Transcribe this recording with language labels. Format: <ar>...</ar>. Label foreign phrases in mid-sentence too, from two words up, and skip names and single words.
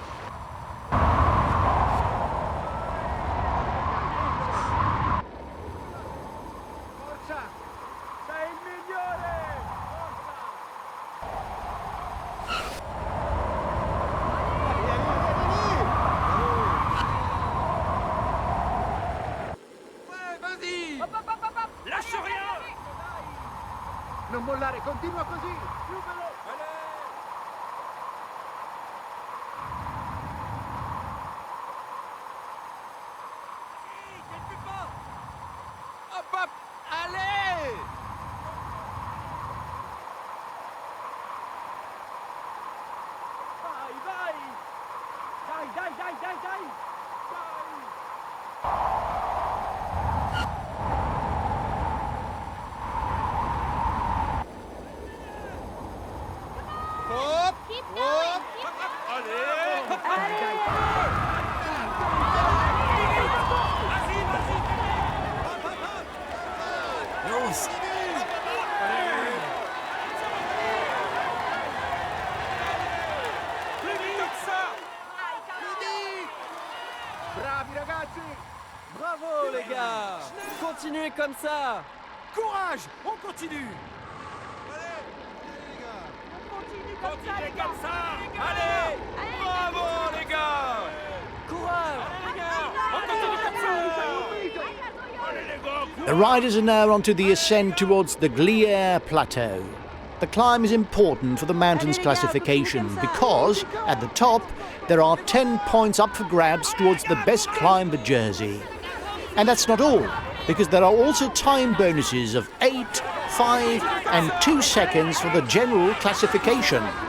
<it>Forza! Sei il migliore!</it> <fr>Ouais, vas-y! Lâche rien!</fr> <it>Non mollare, continua così! Più veloce! Hop hop!</it> <fr>Allez!</fr> <it>Vai, vai! Dai, dai, dai, dai, dai! Hop! Hop!</it> <fr>Allez! Vas-y, vas-y! Hop, hop, hop!</fr> <de>Los!</de> <fr>Plus vite comme ça!</fr> <it>Bravi ragazzi!</it> <fr>Bravo les gars! Continuez comme ça! Courage! On continue! Continuez comme ça! Allez! Bravo les gars! Courage! On continue comme ça! Allez les gars!</fr> <en>The riders are now onto the ascent towards the Glieres Plateau. The climb is important for the mountains classification because, at the top, there are 10 points up for grabs towards the best climber jersey. And that's not all, because there are also time bonuses of 8, 5 and 2 seconds for the general classification.</en>